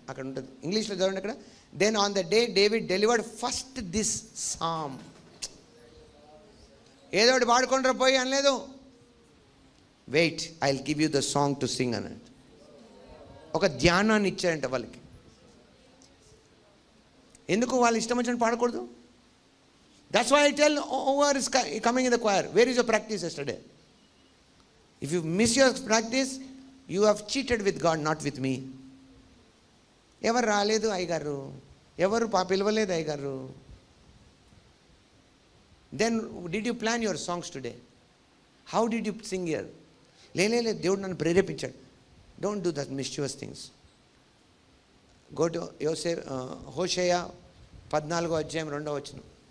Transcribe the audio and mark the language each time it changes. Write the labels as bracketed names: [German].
[Telugu] అక్కడ ఉంటుంది, ఇంగ్లీష్లో చదవండి అక్కడ. [English] Then on the day David delivered first this psalm. [Telugu] ఏదో ఒకటి పాడుకుంటారా పోయి అనలేదు. [English] wait, I will give you the song to sing [Telugu] అన్నట్టు ఒక ధ్యానాన్ని ఇచ్చారంట వాళ్ళకి. ఎందుకు వాళ్ళు ఇష్టం వచ్చినట్టు పాడకూడదు? [English] That's why I tell whoever is coming in the choir, where is your practice yesterday? If you miss your practice, you have cheated with God, not with me. [Telugu] ఎవరు రాలేదు అయ్యగారు, ఎవరు పిలవలేదు అయ్యగారు. [English] Then did you plan your songs today? How did you sing here? [Telugu] లేదు దేవుడు నన్ను ప్రేరేపించాడు. [English] Don't do that mischievous things. Go to [Telugu] హోషేయ 14వ అధ్యాయం 2వ వచనం.